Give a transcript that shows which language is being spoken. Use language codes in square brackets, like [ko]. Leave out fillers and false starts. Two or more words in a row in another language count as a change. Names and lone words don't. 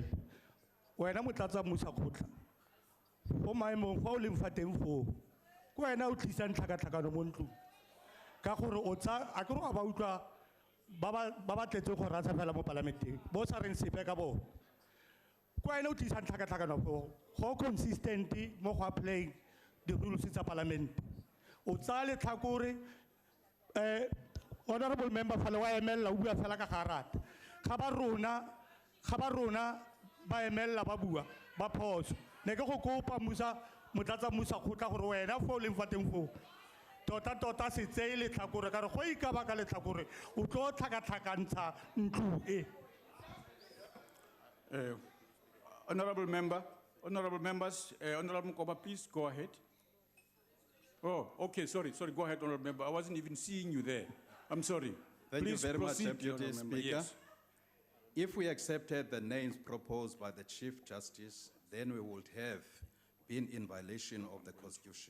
[tn] Wena motlatsa mmusakgotla. Go maemong fa o leng fa teng foo. Ke wena o tlisang tlhakatlhakano mo ntlong. Ka gore o tsa a ke re ba utlwa ba ba tletse go ratsa fela mo parlamenteng. Bo sa reng sepe ka bo. Ke wena o tlisang tlhakatlhakano foo. Go consistent mo go [en] applying the rules [tn] tsa parliament. O tsa le tlhakore [en] honorable member [tn] fa le wa emella o bua fela ka garata. Ga ba rona ba emella ba bua ba phoso. Ne ke go kopa motlatsa mmusakgotla gore wena fo o leng fa teng foo. Tota se tseye letlhakore ka re go ikaba ka letlhakore o tlo tlhakatlhakantsha ntlo e. [en] Honorable member, honorable members, Honorable Mkoba, please go ahead. Oh, okay, sorry, go ahead, honorable member. I wasn't even seeing you there. I'm sorry. Thank Please you very much, proceed, Deputy honorable member. Speaker. Yes. If we accepted the names proposed by the Chief Justice, then we would have been in violation of the Constitution.